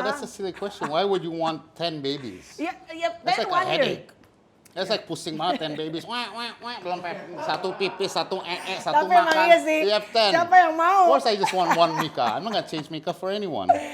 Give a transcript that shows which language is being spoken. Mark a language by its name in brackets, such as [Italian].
[English] but that's a silly question. Why would you want 10 babies? [Indonesian] Ya, [English] That's then like a 1 year. headache. That's like [Indonesian] pusing banget [English] 10 babies. [Indonesian] Wah, belum satu pipis, satu satu Tapi emang makan. iya sih. [English] You have 10. [Indonesian] Siapa yang mau? [English] Of course I just want 1 Mika. I'm not gonna change Mika for anyone.